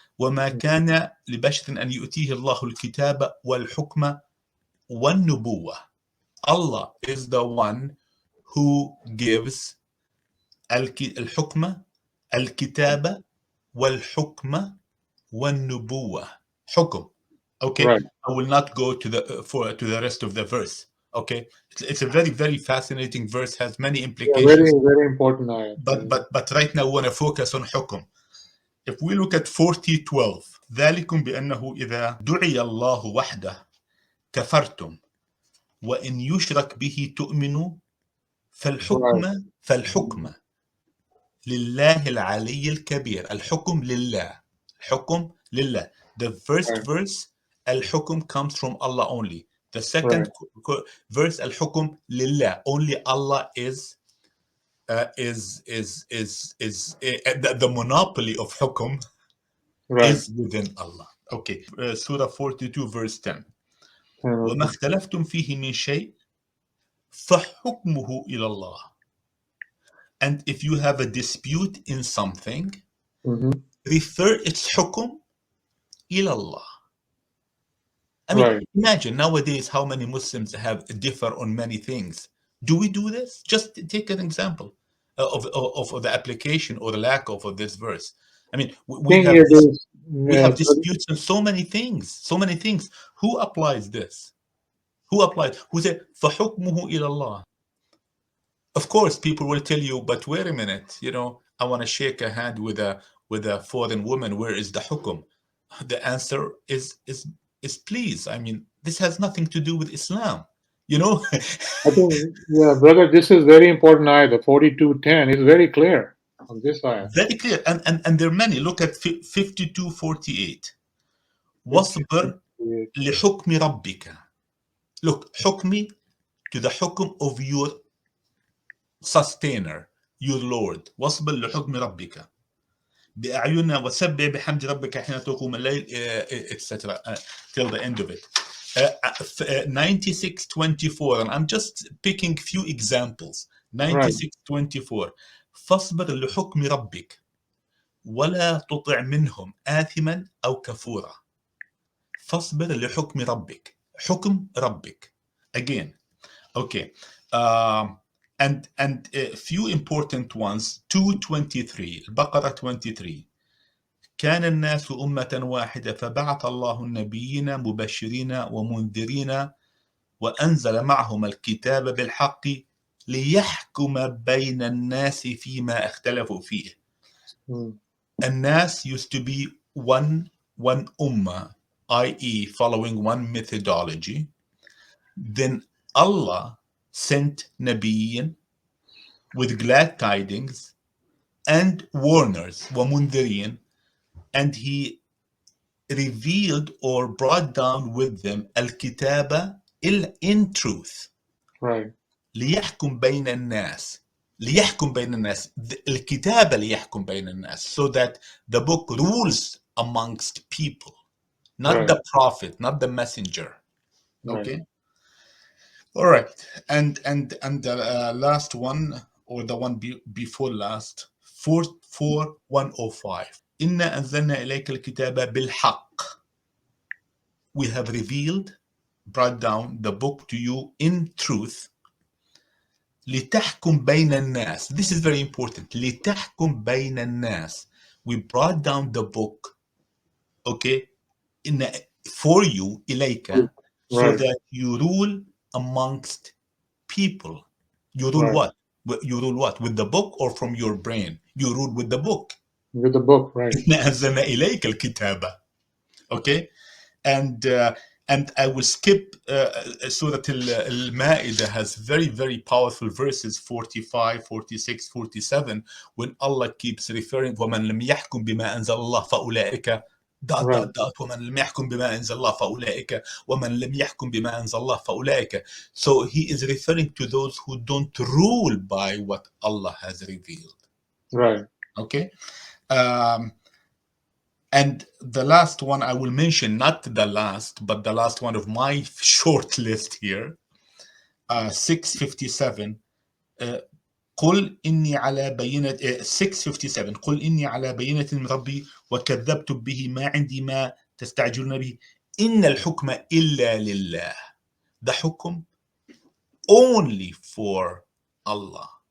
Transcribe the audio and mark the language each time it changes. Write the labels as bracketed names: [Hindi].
[Arabic] وما كان لبشر أن يؤتيه الله الكتاب والحكم والنبوة. [English] Allah is the one who gives [Arabic] الحكمة الكتابة والحكمة والنبوة. حكم. [English] Okay, Right. I will not go to the rest of the verse. Okay, it's a very, very fascinating verse, has many Yeah, very, implications. very important ayat. But right now we want to focus on حكم. If we look at [Arabic] 40:12, ذلكم بأنه إذا دعي الله وحده كفرتم وإن يشرك به تؤمنوا [English] Right. [Arabic] فالحكم لله العلي الكبير. الحكم لله. الحكم لله. [English] The first Right. verse, الحكم comes from Allah only. The second Right. [Arabic] verse, الحكم لله. [English] Only Allah is the monopoly of حكم Right. is within Allah. Okay, Surah 42 verse 10. وما [Arabic] اختلفتم فيه من شيء فحكمه إلى الله. [English] And if you have a dispute in something, Mm-hmm. refer its [Arabic] حكم إلى الله. [English] I mean, Right. imagine nowadays how many Muslims have differ on many things. Do we do this? Just take an example of the application or the lack of this verse. I mean, we Thing have it this, is, we have disputes on so many things, so many things. Who applies this? Who applies? Who said [Arabic] فحكمه إلى الله? [English] Of course, people will tell you, but wait a minute, I want to shake a hand with a foreign woman. Where is the hukum? The answer is please. I mean, this has nothing to do with Islam. You know, I think, yeah, brother, this is very important ayat. The 42:10 is very clear on this ayat. very clear. And there are many. Look at 52:48. واصبر 52:48. [Arabic] لحكم ربك. [English] Look, حكمي to the hukum of your sustainer, your Lord. [Arabic] واصبر لحكم ربك. بأعيننا وسبح بحمد ربك حين تقوم الليل, etc. [English] Till the end of it. 96:24, and I'm just picking few examples. Right. [Arabic] 96:24 فاصبر لحكم ربك ولا تطع منهم آثما أو كفورا. فاصبر لحكم ربك. حكم ربك. [English] Again. Okay. And a few important ones. 2:23 البقرة 23. [Arabic] كان الناس أمة واحدة فبعث الله النبيين مبشرين ومنذرين وأنزل معهم الكتاب بالحق ليحكم بين الناس فيما اختلفوا فيه. Mm. [English] الناس used to be one ummah, i.e. following one methodology. Then Allah sent Nabiyyin with glad tidings and warners, ومنذرين, and he revealed or brought down with them al-kitaba in truth. Right. [Arabic] ليحكم بين الناس. ليحكم بين الناس. الكتابة ليحكم بين الناس. [English] So that the book rules amongst people. Not Right. the prophet, not the messenger. Right. Okay. All right. And the last one, or the one before last, 44105. [Arabic] إنا أنزلنا إليك الكتاب بالحق. [English] We have revealed, brought down the book to you in truth. [Arabic] لتحكم بين الناس. [English] This is very important. [Arabic] لتحكم بين الناس. [English] We brought down the book, okay, for you, إليك, so Right. that you rule amongst people. You rule Right. what? You rule what? With the book or from your brain? You rule with the book. With the book. Right. [Arabic] إنا أنزلنا إليك الكتاب. [English] Okay, and I will skip Surah Al-Ma'idah has very, very powerful verses 45, 46, 47, when Allah keeps referring [Arabic] وَمَنْ لَمْ يَحْكُمْ بِمَا أَنزَلَ اللَّهُ فَأُولَئِكَ [English] dot Right. dot dot [Arabic] ومن لم يحكم بما أنزل الله فأولئك ومن لم يحكم بما أنزل الله فأولئك. [English] So he is referring to those who don't rule by what Allah has revealed. Right. Okay. Um, And the last one I will mention, not the last, but the last one of my short list here, 657. [Arabic] قل إني على بينة 657 قل إني على بينة من ربي وكذبتم به ما عندي ما تستعجلون به إن الحكم إلا لله. [English] The حكم only for Allah.